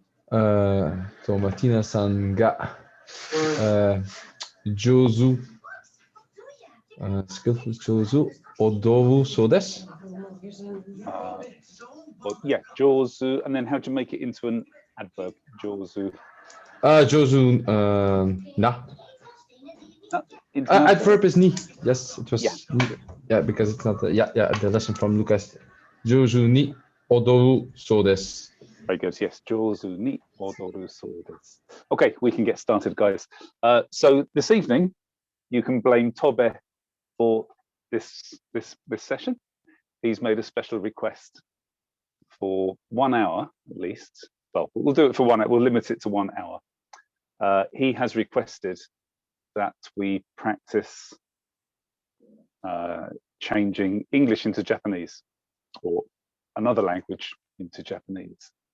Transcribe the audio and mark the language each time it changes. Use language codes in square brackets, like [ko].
[ja] マティナさんが、上手、skillful 上手、踊るそうです。 [en] Yeah, 上手, and then how do you make it into an adverb? [ja] 上手. 上手な。 [en] Adverb is ni. Yes, it was. Yeah, because it's not. The lesson from Lucas. [ja] 上手に踊るそうです。 [en] Very good. [ja] Yes, 上手に踊るそうです. [en] Okay, we can get started, guys. So this evening, you can blame Tobe for this session. He's made a special request for 1 hour at least. Well, we'll do it for 1 hour. We'll limit it to 1 hour. He has requested that we practice changing English into Japanese or another language into Japanese.